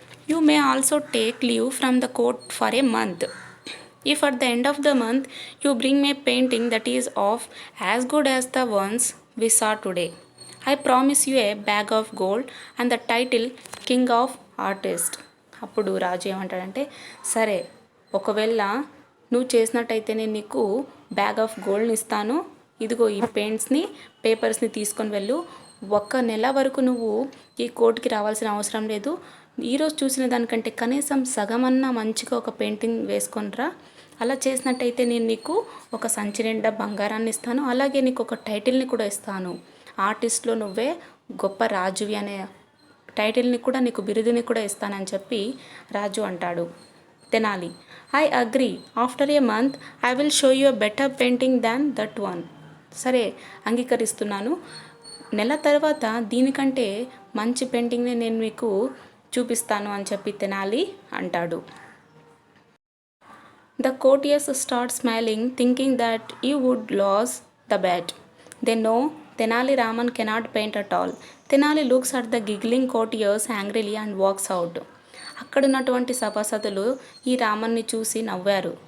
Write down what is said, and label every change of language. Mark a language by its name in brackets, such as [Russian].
[English] You may also take leave from the court for a month. If at the end of the month you bring me a painting that is of as good as the ones we saw today. I promise you a bag of gold and the title King of Artist. [Telugu] అప్పుడు రాజు ఏమంటాడంటే, సరే ఒకవేళ నువ్వు చేసినట్టయితే నేను నీకు [English] bag of గోల్డ్ని [Telugu] ఇస్తాను, ఇదిగో ఈ పెయింట్స్ని పేపర్స్ని తీసుకొని వెళ్ళు, 1 నెల వరకు నువ్వు ఈ కోర్టుకి రావాల్సిన అవసరం లేదు, ఈరోజు చూసిన దానికంటే కనీసం సగమన్నా మంచిగా ఒక పెయింటింగ్ వేసుకొని రా, అలా చేసినట్టయితే నేను నీకు ఒక సంచి నిండా బంగారాన్ని ఇస్తాను, అలాగే నీకు ఒక టైటిల్ని కూడా ఇస్తాను, ఆర్టిస్ట్లో నువ్వే గొప్ప రాజువి అనే టైటిల్ని కూడా నీకు బిరుదుని కూడా ఇస్తానని చెప్పి రాజు అంటాడు. [English] Tenali, I agree, after a month I will show you a better painting than that one. [Telugu] సరే అంగీకరిస్తున్నాను, నెల తర్వాత దీనికంటే మంచి పెయింటింగ్ని నేను మీకు చూపిస్తాను అని చెప్పి తెనాలి అంటాడు. [English] The courtiers start smiling, thinking that you would lose the bet. They know Tenali Raman cannot paint at all. Tenali looks at the giggling courtiers angrily and walks out. [Telugu] అక్కడున్నటువంటి సభాసదులు ఈ రామన్ని చూసి నవ్వారు.